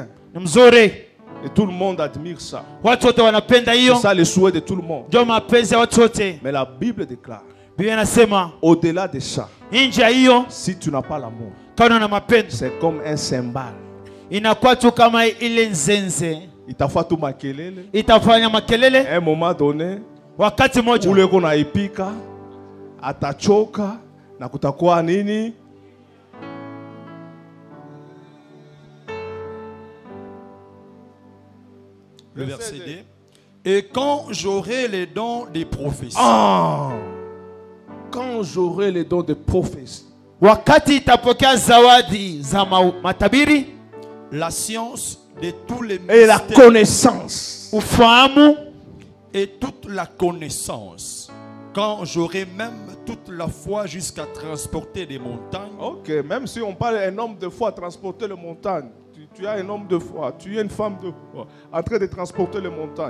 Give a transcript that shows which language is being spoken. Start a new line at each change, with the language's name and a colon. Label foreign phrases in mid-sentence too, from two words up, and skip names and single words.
French: Et tout le monde admire ça. C'est ça le souhait de tout le monde. Mais la Bible déclare, au-delà de ça, si tu n'as pas l'amour, c'est comme un cymbale. Il t'a fait tout makelele. À un moment donné,
Swahili: ule kona ipika, atachoka, na kutakuwa nini?
French: Le verset 2. Et quand j'aurai les dons des prophéties. Quand j'aurai les dons de prophétie.
Swahili: Wakati itapokea zawadi za matabiri,
French: la science de tous les mystères. Et la connaissance.
Swahili: Ufahamu.
French: Et toute la connaissance. quand j'aurai même toute la foi jusqu'à transporter des montagnes. Ok, même si on parle d'un homme de foi transporter les montagnes, tu as un homme de foi, tu es une femme de foi en train de transporter les montagnes.